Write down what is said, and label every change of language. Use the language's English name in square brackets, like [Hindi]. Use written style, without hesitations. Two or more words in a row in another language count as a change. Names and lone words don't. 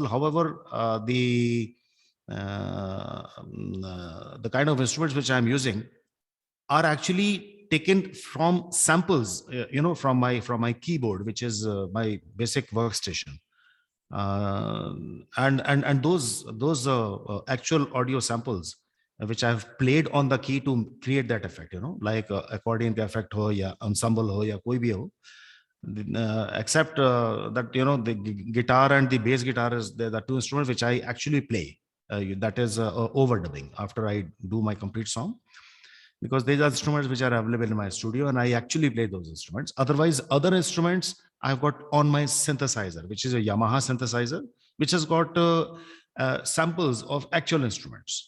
[English] However, the kind of instruments which I'm using are actually taken from samples, from my keyboard, which is my basic workstation. And those actual audio samples which I've played on the key to create that effect, like [Hindi] accordion ka effect ho ya ensemble ho ya koi bhi [English] ho. Except that the guitar and the bass guitar is the two instruments which I actually play. That is overdubbing after I do my complete song, because these are instruments which are available in my studio and I actually play those instruments. Otherwise, other instruments I've got on my synthesizer, which is a Yamaha synthesizer, which has got samples of actual instruments.